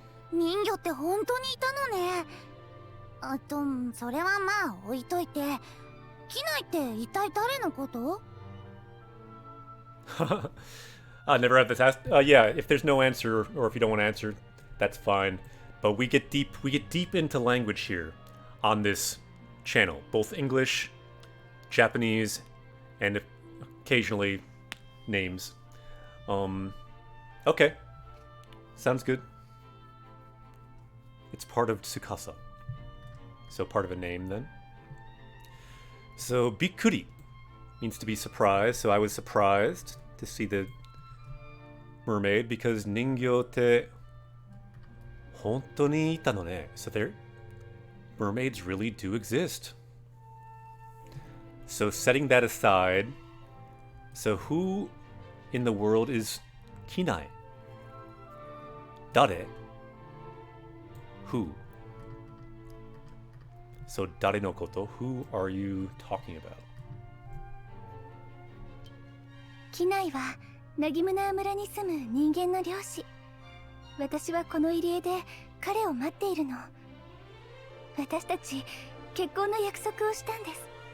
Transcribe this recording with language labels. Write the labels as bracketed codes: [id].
[ja] 人魚って本当にいたのね。それはまあ置いといて。機内って一体誰のこと？ [en] Never have this asked. Yeah, if there's no answer, or if you don't want to answer, that's fine. But we get deep into language here on this channel, both English, Japanese, and occasionally names. Okay, sounds good. It's part of Tsukasa, so part of a name then. So bikkuri means to be surprised. So I was surprised to see the mermaid because [ja] ningyo te hontou ni ita no ne. [en] So there, mermaids really do exist. So setting that aside, so who in the world is Kinai? Dare? Who? So [ja] dare no koto, [en] who are you talking about? [ja] 機内はナギムナー村に住む人間の漁師。私はこの入り江で彼を待っているの。私たち結婚の約束をしたんです。